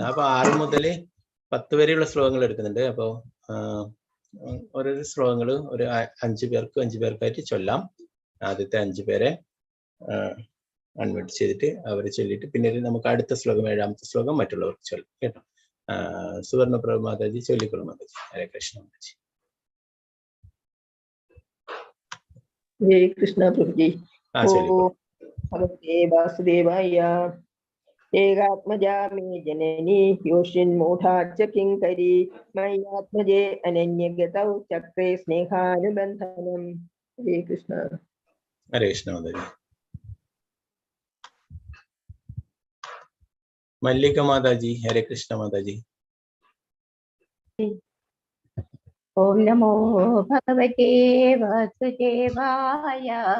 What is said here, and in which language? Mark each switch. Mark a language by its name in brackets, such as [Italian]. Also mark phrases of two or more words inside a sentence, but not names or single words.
[Malayalam] അപ്പൊ 6 മുതൽ 10 വരെയുള്ള ശ്ലോകങ്ങൾ എടുക്കുന്നുണ്ട്. അപ്പോ ഓരോരോ ശ്ലോകങ്ങൾ ഒരു 5 പേർക്കായിട്ട് ചൊല്ലാം. ആദ്യത്തെ 5 പേരെ അൺമ്യൂട്ട് ചെയ്തിട്ട് അവരെ ചൊല്ലിയിട്ട് പിന്നെ നമുക്ക് അടുത്ത ശ്ലോകം 7-ാമത്തെ ശ്ലോകം മറ്റുള്ളവർക്ക് ചൊല്ലും കേട്ടോ. സുവർണപ്രഭ മാതാജി ചൊല്ലിക്കൊള്ളും മാതാജി. ഹരേ കൃഷ്ണ മാതാജി. [Hindi] हरे कृष्ण प्रभु जी। [Malayalam] ആ ചൊല്ലിക്കോളൂ. [Sanskrit] ओम भगवते वासुदेवाय। एकात्मजा मे जननी योषिन्मूढा च किङ्करी मय्यात्मजे अनन्यगतौ चक्रे स्नेहानुबन्धनम्। [Hindi] हरे कृष्ण। [Malayalam] ഹരേ കൃഷ്ണ മാതാജി. മല്ലിക മാതാജി. ഹരേ കൃഷ്ണ മാതാജി. [Sanskrit] ഓം നമോ ഭഗവതേ വാസുദേവായ.